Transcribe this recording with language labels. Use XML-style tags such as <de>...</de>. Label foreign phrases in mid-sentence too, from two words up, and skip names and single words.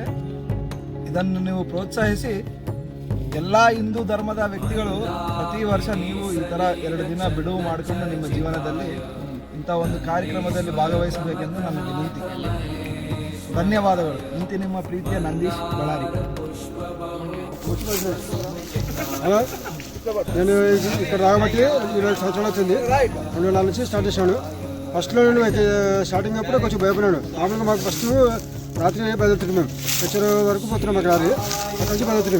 <kn>ಇದನ್ನು ನೀವು ಪ್ರೋತ್ಸಾಹಿಸಿ ಎಲ್ಲ ಹಿಂದೂ ಧರ್ಮದ ವ್ಯಕ್ತಿಗಳು ಪ್ರತಿ ವರ್ಷ ನೀವು ಈ ಥರ 2 ದಿನ ಬಿಡುವು ಮಾಡಿಕೊಂಡು ನಿಮ್ಮ ಜೀವನದಲ್ಲಿ ಇಂಥ ಒಂದು ಕಾರ್ಯಕ್ರಮದಲ್ಲಿ ಭಾಗವಹಿಸಬೇಕೆಂದು ನನ್ನ ವಿನಂತಿ. ಧನ್ಯವಾದಗಳು. ಇಂತಿ ನಿಮ್ಮ ప్రీతిಯ ನಂದೀಶ್ ಬಳ್ಳಾರಿ.</kn> <te>నేను ఇక్కడ రాబట్టి 20 సంవత్సరాలు వచ్చింది. 2004 నుంచి స్టార్ట్ చేశాను. ఫస్ట్లో నేను స్టార్టింగ్ అప్పుడు కొంచెం భయపడినాను. మామూలుగా మాకు ఫస్ట్ రాత్రి బయలుదేరుతున్నాం, మేము వచ్చే వరకు పోతున్నాం. మాకు రాత్రి అక్కడి నుంచి బయలుదేరుతున్నాం.</te>